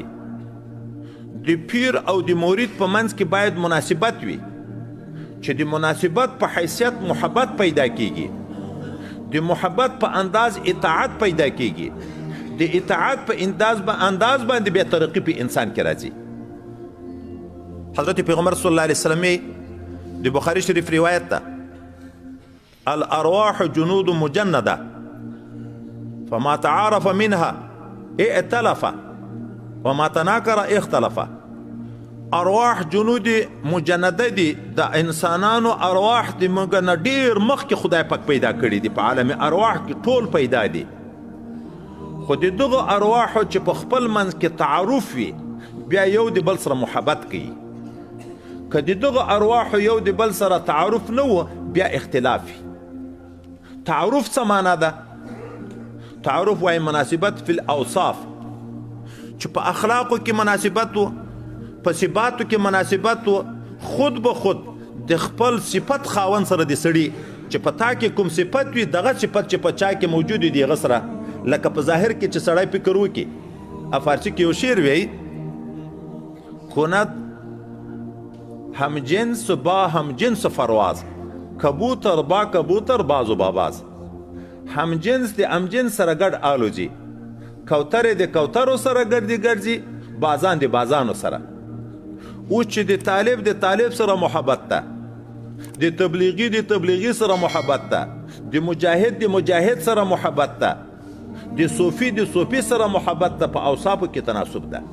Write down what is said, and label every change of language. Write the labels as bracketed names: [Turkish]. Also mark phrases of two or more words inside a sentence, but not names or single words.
[Pashto] د پیر او د مرید په منځ کې باید مناسبت وي چې د مناسبت په حیثیت محبت پیدا کیږي، د محبت په انداز اطاعت پیدا کیږي، د اطاعت په انداز باندې بیا ترقی په انسان کې راځي. حضرت پیغمبر [Arabic] صلی الله علیه وسلم [Pashto] د بخاری شریف روایت ده، [Arabic] الارواح جنود مجنده فما تعارف منها ائتلف وما تناكر اختلف. ارواح جنود مجنده [Pashto] دي، د انسانانو ارواح د موږ نه ډیر مخکې خدای پاک پیدا کړي دي، په عالم ارواح کې ټول پیدا دي. خو د دغه ارواحو چې په خپل منځ کې تعارف وي بیا یو د بل سره محبت کوي. که د دغه ارواحو یو د بل سره تعارف نه و بیا اختلاف وي. تعارف څه معنا ده؟ تعارف وایي [Arabic] مناسبت فی الاوصاف، [Pashto] چې په اخلاقو کې مناسبت و، په صفاتو کې مناسبت و، خود به خود د خپل صفت خاوند سره د سړي چې په تا کې کوم صفت وي دغه صفت چې په چا کې موجود وي د هغه سره، لکه په ظاهر کې چې سړی فکر وکړي. فارسي کې یو شعر وایي، [Persian] کند هم جنس با هم جنس فرواز، کبوتر با کبوتر باز و باباز. [Pashto] هم جنس د هم جنس سره ګډ آلوځي، کوترې د کوترو سره ګرځي، بازان د بازانو سره. اوس چې د طالب سره محبت ده، د تبلیغي سره محبت ده، د مجاهد سره محبت ده، د صوفي سره محبت ده، په اوصافو کې تناسب ده.